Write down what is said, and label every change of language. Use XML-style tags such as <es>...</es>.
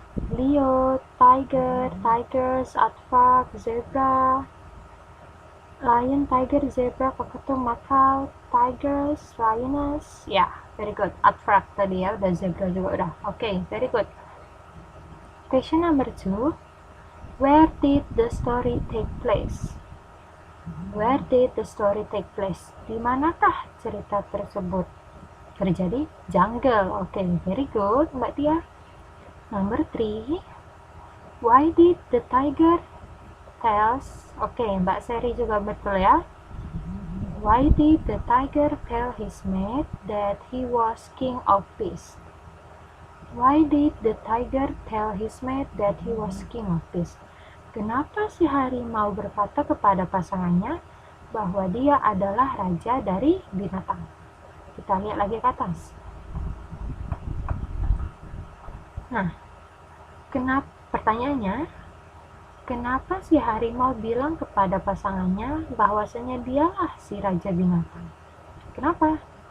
<en>Leo, tiger, tigers, aardvark, zebra, lion, tiger, zebra, cockatoo, macaw, tigers, lioness. Ya, yeah, very good.</en> <id>Aardvark tadi ya, udah zebra juga udah.</id> <en>Okay, very good. Question number 2. Where did the story take place? Where did the story take place?</en> <id>Di manakah cerita tersebut terjadi?</id> <en>Jungle. Okay, very good, Mbak Tia. Number 3. Why did the tiger tells? Okay, Mbak Seri</en> <id>juga betul ya.</id> <en>Why did the tiger tell his mate that he was king of beasts? Why did the tiger tell his mate that he was king of beasts?</en> <id>Kenapa si harimau berkata kepada pasangannya bahwa dia adalah raja dari binatang? Kita lihat lagi ke atas. Nah, pertanyaannya, kenapa si harimau bilang kepada pasangannya bahwasanya dialah si raja binatang? Kenapa?</id>